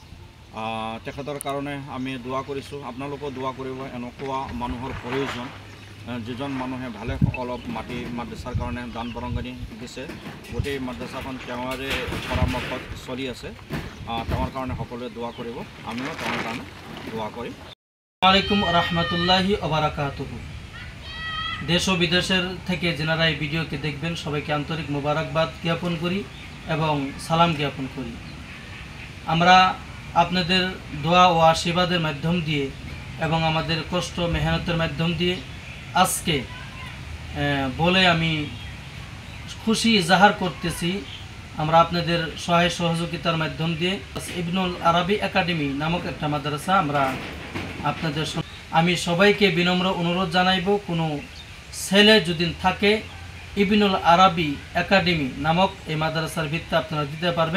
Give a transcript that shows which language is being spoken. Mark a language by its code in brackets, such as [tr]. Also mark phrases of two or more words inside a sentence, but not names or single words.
[as] তেখেতৰ কাৰণে আমি দোৱা কৰিছোঁ, আপোনালোকেও দোৱা কৰিব। এনেকুৱা মানুহৰ প্ৰয়োজন, যিজন মানুহে ভালে অলপ মাটি মাদ্ৰাছাৰ কাৰণে দান বৰঙণি দিছে। গোটেই মাদ্ৰাছাখন তেওঁৰে পৰামৰ্শত চলি আছে। তেওঁৰ কাৰণে সকলোৱে দোয়া কৰিব, আমিও তেওঁৰ কাৰণে দোয়া করি। [ar] السلام عليكم رحمة الله وبركاته. [bn] দেশ ও বিদেশের থেকে যেনারা এই ভিডিওকে দেখবেন সবাইকে আন্তরিক মোবারকবাদ জ্ঞাপন করি এবং সালাম জ্ঞাপন করি। আমরা আপনাদের দোয়া ও আশীর্বাদের মাধ্যম দিয়ে এবং আমাদের কষ্ট মেহনতের মাধ্যম দিয়ে আজকে বলে আমি খুশি ইজাহার করতেছি, আমরা আপনাদের সহায় সহযোগিতার মাধ্যম দিয়ে ইবনুল আরবী একাডেমি নামক একটা মাদ্রাসা আমরা আপনাদের আমি সবাইকে বিনম্র অনুরোধ জানাইব, কোনো ছেলে যদি থাকে ইবনুল আরবী একাডেমি নামক এই মাদ্রাসার ভিত্তি আপনারা দিতে পারবেন।